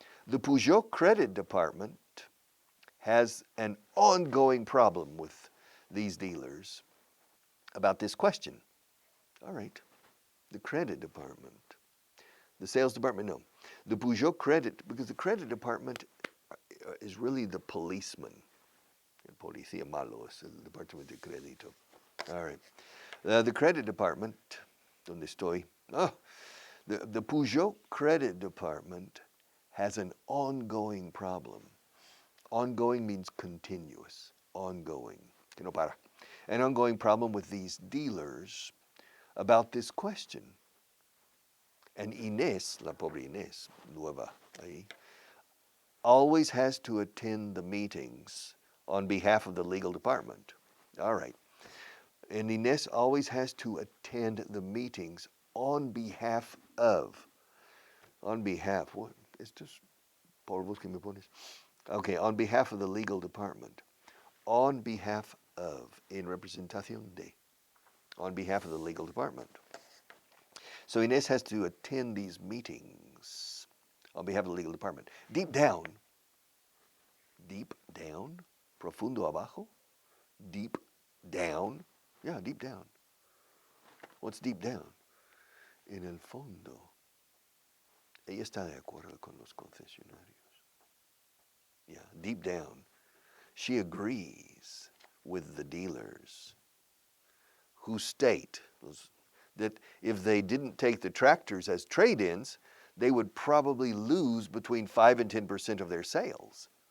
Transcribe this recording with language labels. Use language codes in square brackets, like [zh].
[en] The Peugeot credit department has an ongoing problem with these dealers about this question. All right, the credit department. The sales department, no. The Peugeot credit, because the credit department is really the policeman. [es] El policía malo es el departamento de crédito. [en] All right. The credit department, [es] donde estoy? [en] The Peugeot credit department has an ongoing problem. Ongoing means continuous, ongoing, [es] que no para. [en] An ongoing problem with these dealers about this question. And Inés, [es] la pobre Inés, nueva ahí, [en] always has to attend the meetings on behalf of the legal department. All right. And Inés always has to attend the meetings on behalf of. On behalf, what? [es] Estos polvos que me pones. [en] Okay, on behalf of the legal department. On behalf of, [es] en representación de. [en] On behalf of the legal department. So Inés has to attend these meetings on behalf of the legal department. Deep down, [es] profundo abajo, [en] deep down. Yeah, deep down. What's deep down? [es] En el fondo, ella está de acuerdo con los concesionarios. [en] Yeah, deep down, she agrees with the dealers who state that if they didn't take the tractors as trade-ins, they would probably lose between 5 and 10% of their sales.